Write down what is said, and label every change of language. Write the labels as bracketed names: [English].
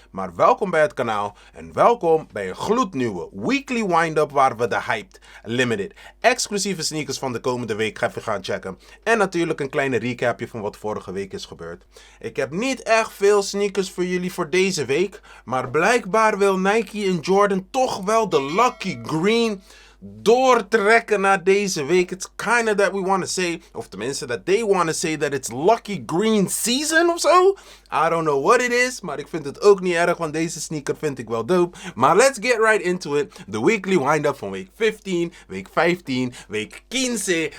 [Dutch] Maar welkom bij het kanaal en welkom bij een gloednieuwe Weekly Windup waar we de hyped, limited, exclusieve sneakers van de komende week even gaan checken. En natuurlijk een kleine recapje van wat vorige week is gebeurd. Ik heb niet echt veel sneakers voor jullie voor deze week, maar blijkbaar wil Nike en Jordan toch wel de Lucky Green doortrekken naar deze week. [English] It's kinda that we want to say, [Dutch] of tenminste [English] that they want to say that it's Lucky Green season [Dutch] of zo. [English] I don't know what it is, [Dutch] maar ik vind het ook niet erg, want deze sneaker vind ik wel dope. Maar [English] let's get right into it. The Weekly Windup [Dutch] van week 15, week 15, [English] week 15.